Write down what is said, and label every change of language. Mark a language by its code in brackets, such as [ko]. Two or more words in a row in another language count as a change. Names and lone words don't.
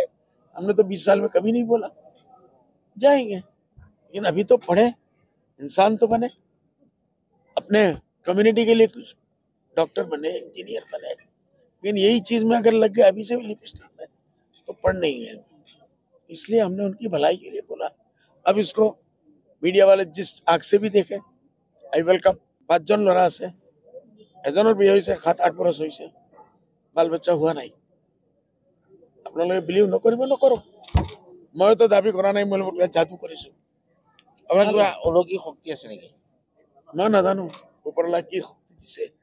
[hi] हमने तो 20 साल में कभी नहीं बोला, जाएंगे, लेकिन अभी तो पढ़े, इंसान तो बने, अपने कम्युनिटी के लिए कुछ डॉक्टर बने, इंजीनियर बने। लेकिन यही चीज में अगर लग गया अभी से लिपस्टिक में, तो पढ़ नहीं है। इसलिए हमने उनकी भलाई के लिए बोला। अब इसको मीडिया वाले जिस आग से भी देखे, [en] I welcome. [as] 5 জন ল'ৰা আছে, এজনৰ বিয়ে হৈছে 7-8 বছৰ হৈছে, বাল বাচ্চা হোৱা নাই। আপোনালোকে বিলিভ নকৰিব, নকৰক। মইতো দাবী কৰা নাই মই যাদু কৰিছো, আপোনাৰ কিবা অলৌকিক শক্তি আছে নেকি? মই নাজানো ওপৰলা কি শক্তি দিছে।